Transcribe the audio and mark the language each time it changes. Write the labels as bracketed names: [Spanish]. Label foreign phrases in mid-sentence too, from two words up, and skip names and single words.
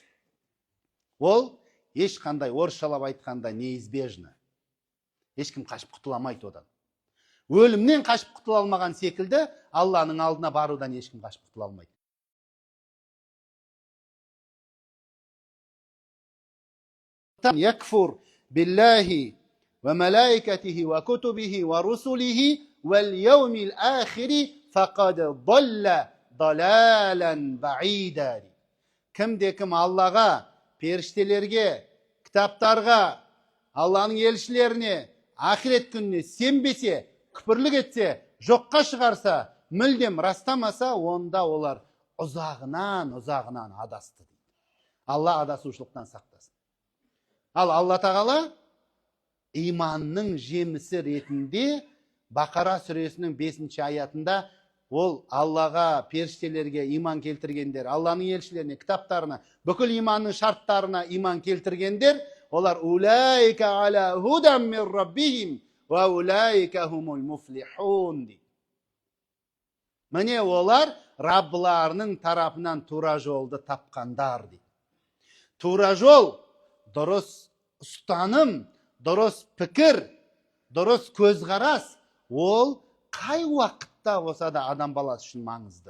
[Kazakh] Ол ешқандай, орысшалап айтқанда, неизбежно. Ешкім қашып құтыламайды одан. Өлімнен қашып құтыла алмаған секілді, Алланың алдына барудан ешкім қашып құтыла алмайды. [Arabic] يكفر بالله وملائكته وكتبه ورسله واليوم الآخر فقد ضل ضلالا بعيدا. [Kazakh] Кімде-кім Аллаға, періштелерге, кітаптарға, Алланың елшілеріне, ақирет күніне сенбесе, күпірлік етсе, жоққа шығарса, мүлдем растамаса, онда олар ұзағынан адасты. Алла адасушылықтан сақтасын. Ал Алла тағала иманның жемісі ретінде Бақара сүресінің 5-ші аятында ол Аллаға, періштелерге иман келтіргендер, Алланың елшілеріне, кітаптарына, бүкіл иманның шарттарына иман келтіргендер, олар [Arabic] أولئك على هدى من ربهم وأولئك هم المفلحون [Kazakh] дейді. Міне олар Раббыларының тарапынан тура жолды тапқандар дейді. Тура жол, дұрыс ұстаным, дұрыс пікір, дұрыс көзқарас, ол қай уақытта болса да адам баласы үшін маңызды.